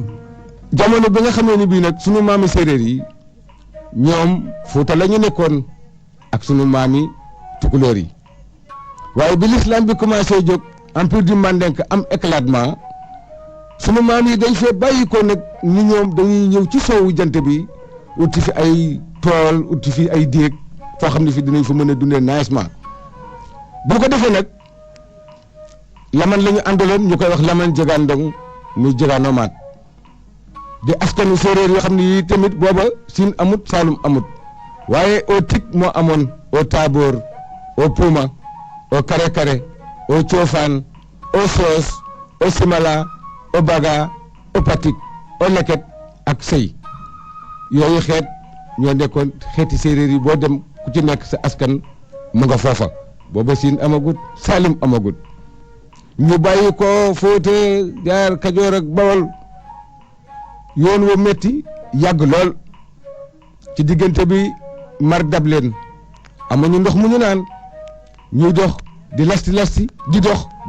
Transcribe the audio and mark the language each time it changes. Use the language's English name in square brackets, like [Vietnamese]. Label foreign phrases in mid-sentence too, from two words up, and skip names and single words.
[Wolof] jamono bi nga xamee ni bii nag sunu maami séeréer yi ñoom Fuuta la ñu nekkoon ak sunu maami tukulóor yi waaye bi l'islam bi commencé jóg [French] empire du Mandinka [Wolof] am éclatement sunu maam yi dañ fee bàyyi ko nag ni ñoom dañuy ñëw ci soowu jant bi uti fi ay tool uti fi ay déeg foo xam ne fi dinañ fa mën a dundee naajement boo ko defee nag laman la ñu àndaloon ñu koy wax laman jegaan ndong muy jegaanoo maat di askanu séeréer yoo xam ne yii tamit booba siin amut saalum amut waaye au tik moo amoon au taaboor au puuma au kare kare au coofaan au soos au simala au baga au patik au leket ak sëy yooyu xeet ñoo nekkoon xeeti séeréer yi boo dem ku ci nekk sa askan mu nga foofa booba siin amagut saalim amagut ñu bàyyi ko Fuuta jaar Kajoor ak Bawol yoon wa metti yàgg lool ci diggante bi mar dab leen amuñu ndox mu ñu naan ñuy dox di lasti di dox ba